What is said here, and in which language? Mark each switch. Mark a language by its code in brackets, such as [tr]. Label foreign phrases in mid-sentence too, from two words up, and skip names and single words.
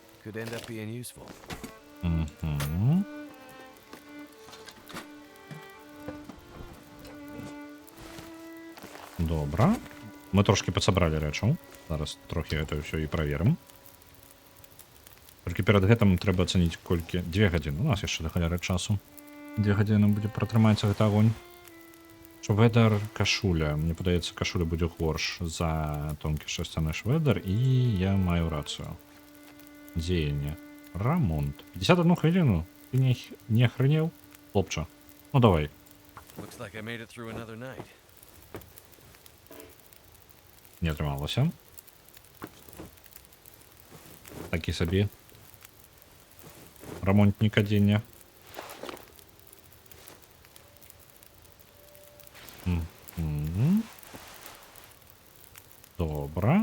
[en] could end up being useful. [be] Угу. Добра. Мы трошки подсобрали рэчаў. Зараз трохі гэта ўсё і праверым. Толькі перад гэтым трэба ацаніць колькі 2 гадзіны. У нас яшчэ да халеры часу. 2 гадзіны будзе пратрымацца гэты агонь. Шведар кашуля. Мне падаецца, кашуля будзе горш за тонкі шасцяны шведар, і я маю рацыю. Дзеянне. Рамонт. 51 хвіліну. Ты не ахрэнеў? Хлопча. Ну давай. [en] Looks like I made it through another night. [be] Не атрымалася. Такі сабе. Рамонтнік адзення. Добра.